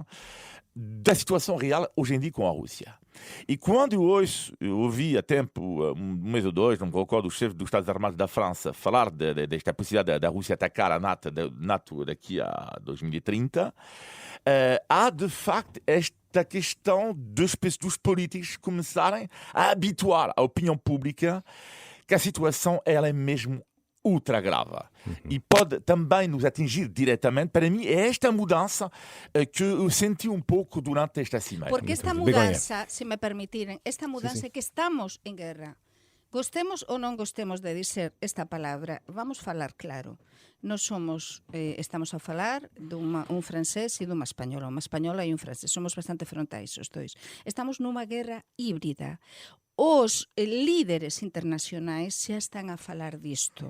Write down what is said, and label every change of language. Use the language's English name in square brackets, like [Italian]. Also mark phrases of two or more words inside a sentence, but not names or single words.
[Portuguese] Da situação real hoje em dia com a Rússia. E quando eu ouvi há tempo, um mês ou dois, não me recordo, o chefe dos Estados Armados da França falar desta possibilidade da Rússia atacar a NATO daqui a 2030, há de facto esta questão dos políticos começarem a habituar a opinião pública que a situação ela é mesmo ultra grave. E pode também nos atingir diretamente. Para mim, é esta mudança que eu senti um pouco durante esta cimeira. Porque esta Muito bem. mudança, se me permitirem, esta mudança é que estamos en guerra. Gostemos ou non gostemos de dizer esta palabra, vamos falar claro. [Galician] Nós somos, estamos a falar un francés e dunha española. Unha española e un francés. Somos bastante frontais os dois. Estamos nunha guerra híbrida. Os líderes internacionais xa están a falar disto.